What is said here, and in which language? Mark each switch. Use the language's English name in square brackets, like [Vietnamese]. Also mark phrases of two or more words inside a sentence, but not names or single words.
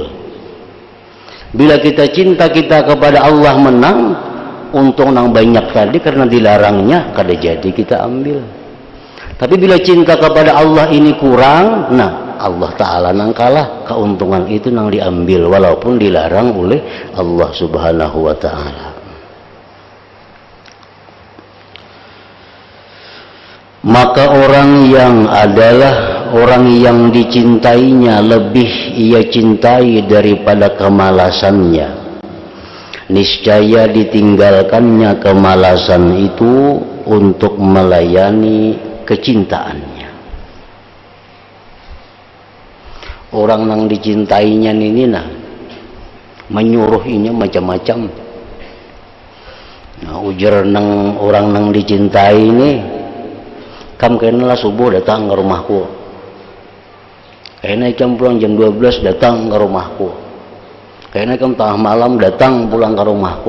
[Banjar] Bila kita cinta kita kepada Allah menang, untung nang banyak tadi karena dilarangnya kada jadi kita ambil. [Indonesian] Tapi bila cinta kepada Allah ini kurang, nah Allah Ta'ala nang kalah, keuntungan itu nang diambil walaupun dilarang oleh Allah [Arabic] سبحانه وتعالى. [Indonesian] Maka orang yang adalah orang yang dicintainya lebih ia cintai daripada kemalasannya, niscaya ditinggalkannya kemalasan itu untuk melayani kecintaannya. [Banjar] Orang yang dicintainya ini nah menyuruhinya macam-macam. Nah, ujar nang orang nang dicintai ini, kam kena lah subuh datang ke rumahku, kena jam pulang jam 12 datang ke rumahku, kena kam tengah malam datang pulang ke rumahku.